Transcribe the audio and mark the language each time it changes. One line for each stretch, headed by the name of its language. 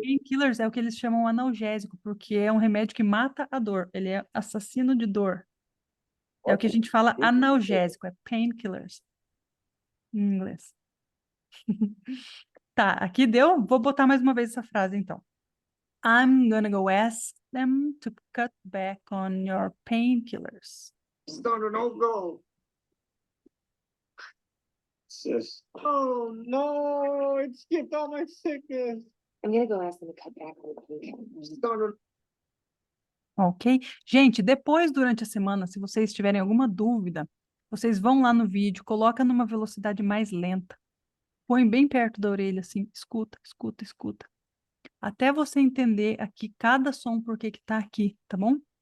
Portuguese: painkillers é o que eles chamam analgésico, porque é um remédio que mata a dor. Ele é assassino de dor. É o que a gente fala Ótimo. analgésico, é painkillers em inglês. Tá, aqui deu? Vou botar mais uma vez essa frase, então.
English: I'm gonna go ask them to cut back on your painkillers. Stoner, don't go. Sis, Oh, no, it skipped all my sickness. I'm gonna go ask them to cut back on the painkillers. Stoner,
Portuguese: Ok? Gente, depois, durante a semana, se vocês tiverem alguma dúvida, vocês vão lá no vídeo, coloca numa velocidade mais lenta. Põe bem perto da orelha, assim, escuta, escuta, escuta. Até você entender aqui cada som por que que tá aqui, tá bom?